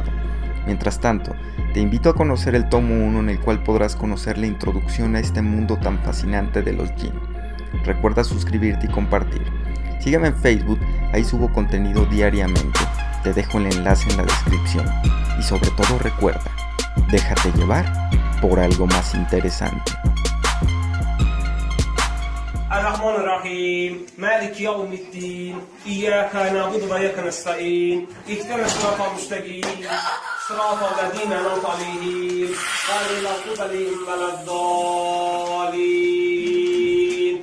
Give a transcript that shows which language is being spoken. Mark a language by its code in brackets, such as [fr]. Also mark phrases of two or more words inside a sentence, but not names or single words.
[es] Mientras tanto, te invito a conocer el tomo 1 en el cual podrás conocer la introducción a este mundo tan fascinante de los Jin. Recuerda suscribirte y compartir. Sígueme en Facebook, ahí subo contenido diariamente. Te dejo el enlace en la descripción. Y sobre todo recuerda, déjate llevar por algo más interesante. [ar] الرحمن الرحيم مالك يوم الدين إياك نعبد وإياك نستعين اهدنا الصراط المستقيم صراط الذين أنعمت عليهم غير المغضوب عليهم ولا الضالين